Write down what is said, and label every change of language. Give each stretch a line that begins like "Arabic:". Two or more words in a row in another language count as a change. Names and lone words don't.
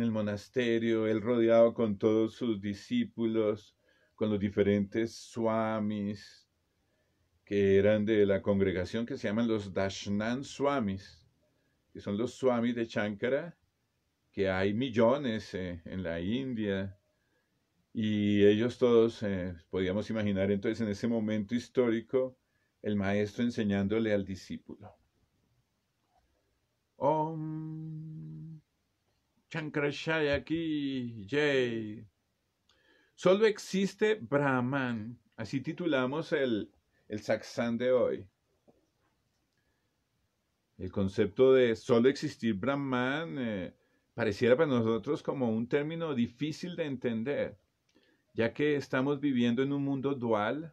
Spanish: el monasterio, él rodeado con todos sus discípulos, con los diferentes swamis que eran de la congregación que se llaman los Dashnan Swamis, que son los swamis de Shankara, que hay millones en la India, y ellos todos, podíamos imaginar entonces en ese momento histórico, el maestro enseñándole al discípulo.
Hindi: ॐ शंकराचार्य की जय.
Spanish: Solo existe Brahman. Así titulamos el satsang de hoy. El concepto de solo existir Brahman pareciera para nosotros como un término difícil de entender, ya que estamos viviendo en un mundo dual.